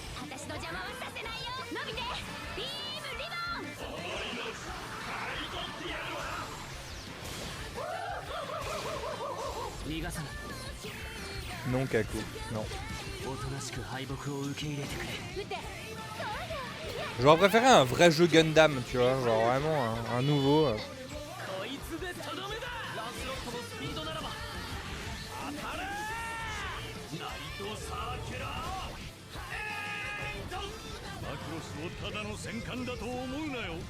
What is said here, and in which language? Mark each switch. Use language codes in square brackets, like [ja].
[ja] 私の邪魔はさせないよ。伸びてビームリボン。逃がさない。 [fr] Non, Kaku. Non. [ja] おとなしく敗北を受け入れてくれ。 [fr] J'aurais préféré un vrai jeu Gundam, tu vois, genre vraiment un nouveau. [ja] こいつでとどめだ。ランスロットのスピードならば当たれ。ナイトサーキュラーエイト。マクロスをただの戦艦だと思うなよ。